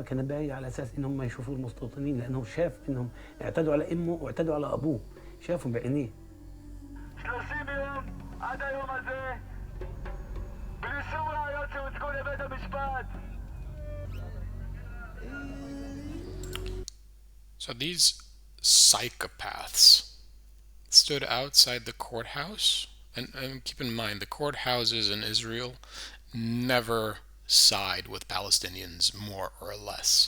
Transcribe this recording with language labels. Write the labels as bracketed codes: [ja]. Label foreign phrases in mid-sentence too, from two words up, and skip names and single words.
[ar] كنبايه على اساس انهم ما يشوفوا المستوطنين، لانه شاف انهم اعتدوا على امه واعتدوا على ابوه، شافهم بعينيه. 30 يوم عدا يوم [he] הזה בלי שום ראיות שהוצגו לבית המשפט. [en] So these psychopaths stood outside the courthouse, and keep in mind the courthouses in Israel never side with Palestinians more or less.